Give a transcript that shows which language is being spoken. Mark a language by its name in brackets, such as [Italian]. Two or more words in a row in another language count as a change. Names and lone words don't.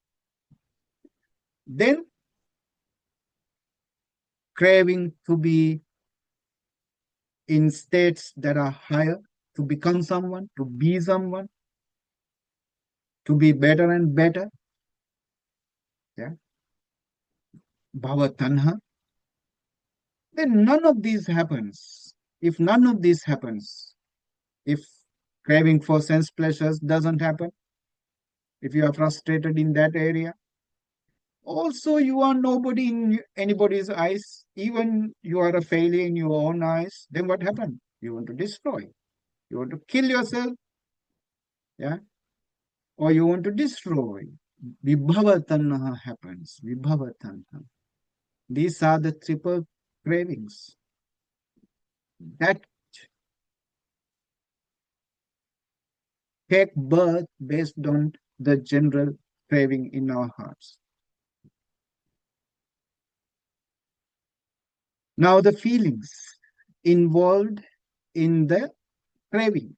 [English] Then, craving to be in states that are higher, to become someone, to be someone, to be better and better. Yeah. [Pali] Bhava tanha. [English] Then none of these happens. If none of these happens, if craving for sense pleasures doesn't happen, if you are frustrated in that area, also you are nobody in anybody's eyes, even you are a failure in your own eyes, then what happened? You want to destroy. You want to kill yourself, yeah, or you want to destroy. [Pali] Vibhava tanha happens. Vibhava tanha. [English] These are the triple cravings that take birth based on the general craving in our hearts. Now, the feelings involved in the craving.